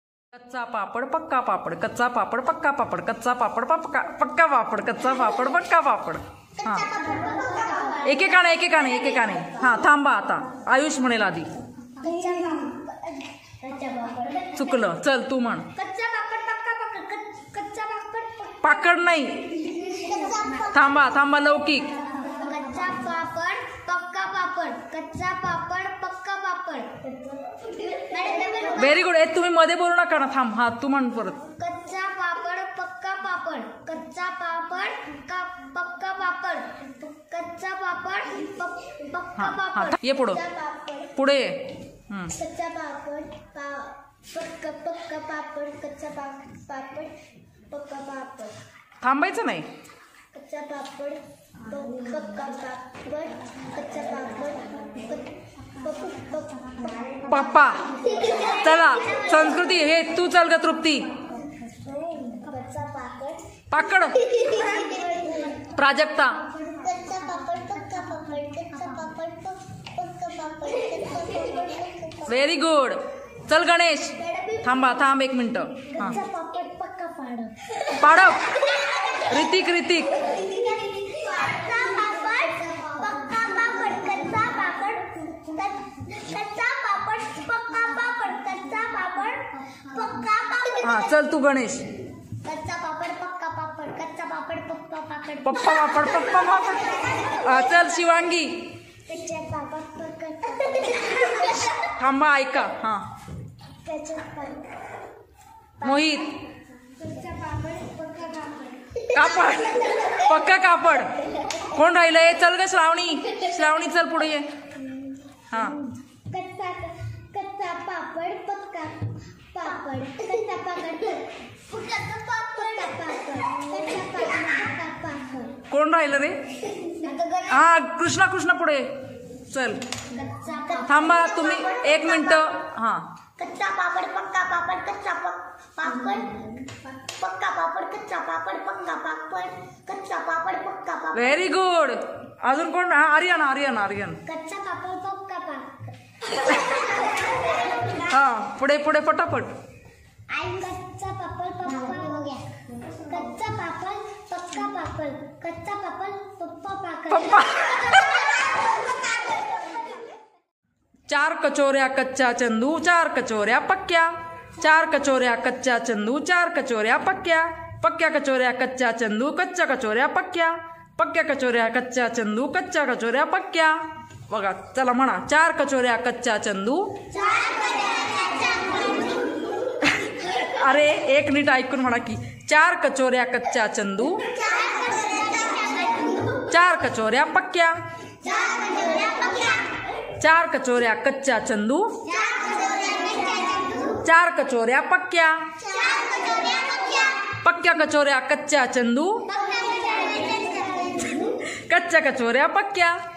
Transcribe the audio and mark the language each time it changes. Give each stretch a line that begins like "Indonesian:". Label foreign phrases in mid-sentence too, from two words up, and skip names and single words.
Hindi: कच्चा पापड़ पक्का पापड़, कच्चा पापड़ पक्का पापड़, कच्चा पापड़ पक्का पापड़, कच्चा पापड़ पक्का पापड़।
Marathi: हाँ एकेकाने हाँ थांबा आता आयुष म्हणेल आधी। चुकलं चल तू म्हण। पाकड नाही थांबा थांबा लौकिक।
Hindi: कच्चा पापड़ पक्का पापड़, कच्चा पापड़ पक्का पापड़।
English: Very good.
Marathi: तुम्ही मध्ये बोलू नका ना थांब। हा तू म्हण परत।
Hindi: कच्चा पापड़ पक्का पापड़, कच्चा पापड़ पक्का पापड़, कच्चा पापड़ पक्का पापड़।
Marathi: ये पुढे पुढे
Hindi: कच्चा पापड़ पक्का पापड़, कच्चा पापड़ पक्का पापड़।
Marathi: थांबायचं नाही।
Hindi: कच्चा पापड़ पक्का पापड़, कच्चा पापड़ पप्पा।
Marathi: चला संस्कृती हे तू चल ग तृप्ती।
Hindi: कच्चा पापड़
Marathi: पाकड प्राजक्ता।
Hindi: कच्चा पापड़ पक्का पापड़, कच्चा पापड़ पक्का पापड़।
English: Very good.
Marathi: चल गणेश थांबा थांब एक मिनिट।
Hindi: कच्चा पापड़ पक्का पाडव
Marathi: पाडव ऋतिक ऋतिक।
Hindi: कच्चा पापड़ पक्का पापड़, कच्चा पापड़ पक्का पापड़, कच्चा पापड़ पक्का पापड़।
Marathi: हाँ चल तू गणेश।
Hindi: कच्चा पापड़ पक्का पापड़, कच्चा पापड़ पक्का पापड़, पप्पा पापड़ पप्पा पापड़।
Marathi: चल शिवांगी।
Hindi: कच्चा पापड़ पक्का
Marathi: थांबा ऐका। हाँ
Hindi: कच्चा पापड़
Marathi: मोहित।
Hindi: कच्चा पापड़ पक्का पापड़,
Marathi: कापड पक्का कापड। कोण राहिलंय? चल ग श्रावणी। श्रावणी चल पुढे ये। हाँ
Hindi: कच्चा पापड़ पक्का पापड़, कच्चा पापड़
Marathi: कोण राहिलं रे? हा कृष्णा कृष्णा पुढे चल। थांबा तुम्ही एक मिनिट। हाँ
Hindi: कच्चा पापड़ पक्का पापड़, कच्चा पापड़ पक्का पापड़, कच्चा पापड़ पक्का पापड़, कच्चा पापड़ पक्का पापड़।
English: Very good.
Marathi: अजून कोण? आर्यन आर्यन आर्यन।
Hindi: कच्चा पापड़ पक्का पापड़।
Marathi: हाँ पुढे पुढे पटापट।
Hindi: कच्चा पापड़ पक्का हो गया। कच्चा पापड़ पक्का पापड़, कच्चा पापड़ पप्पा।
Marathi: चार कचोऱ्या कच्चा चंदू, चार कचोऱ्या पक्क्या, चार कचोऱ्या कच्चा चंदू, चार कचोऱ्या पक्क्या, पक्क्या कचोऱ्या कच्चा चंदू, कच्च्या कचोऱ्या पक्क्या, पक्क्या कचोऱ्या कच्चा चंदू, कच्च्या कचोऱ्या पक्क्या। बघा चला म्हणा। चार कचोऱ्या कच्चा चंदू। अरे एक नीट ऐकून म्हणा की चार कचोऱ्या कच्चा चंदू, चार कचोऱ्या पक्क्या, चार कचोऱ्या कच्चा चंदू, चार कचोऱ्या पक्क्या, पक्क्या कचोऱ्या कच्चा चंदू, कच्च्या कचोऱ्या पक्क्या।